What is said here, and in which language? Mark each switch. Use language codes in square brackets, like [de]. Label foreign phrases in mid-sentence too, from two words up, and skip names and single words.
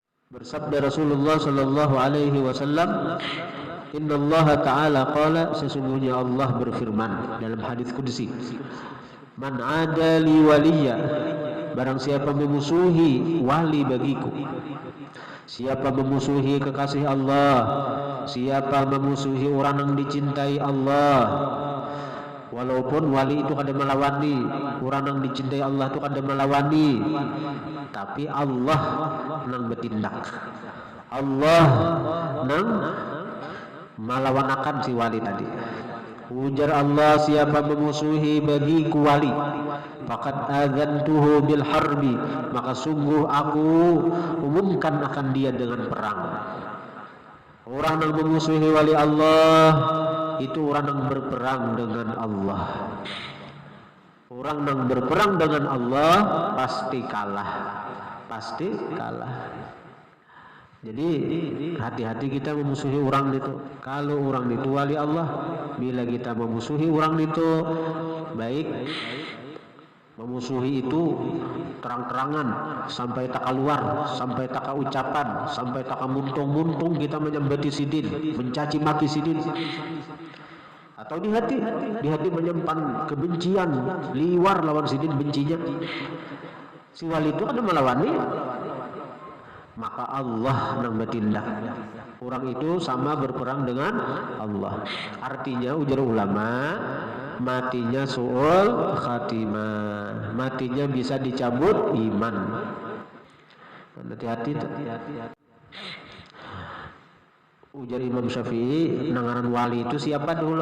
[id] Bersabda Rasulullah [ar] sallallahu alaihi wasallam, "Innallaha ta'ala qala," [id] sesungguhnya Allah berfirman dalam hadis qudsi, [ar] "Man 'ada li waliya," [id] barang siapa memusuhi wali bagiku. Siapa memusuhi kekasih Allah, siapa memusuhi orang yang dicintai Allah. Walaupun wali itu [bjn] kada melawani, [id] orang yang dicintai Allah itu [bjn] kada melawani, [id] tapi Allah nang bertindak. Allah nang melawanakan si wali tadi. Ujar Allah, siapa memusuhi bagiku wali, [ar] faqad adzantuhu bil harbi, [id] maka sungguh aku umumkan akan dia dengan perang. Orang yang memusuhi wali Allah itu orang yang berperang dengan Allah. Orang yang berperang dengan Allah pasti kalah. Pasti kalah. Jadi hati-hati kita memusuhi orang itu. Kalau orang itu wali Allah, bila kita memusuhi orang itu, baik memusuhi itu terang-terangan, sampai tak keluar, sampai tak ucapan, sampai tak [bjn] muntung-muntung kita menyembati sidin, [id] mencaci maki sidin. [bjn] Atau di hati menyimpan kebencian, liwar lawan sidin bencinya. [id] Si wali itu ada melawani, maka Allah yang bertindak. Orang itu sama berperang dengan Allah. Artinya ujar ulama, matinya [ar] su'ul khatimah, [id] matinya bisa dicabut iman. Hati-hati. Ujar Imam Syafi'i, nangaran wali itu siapa dulu?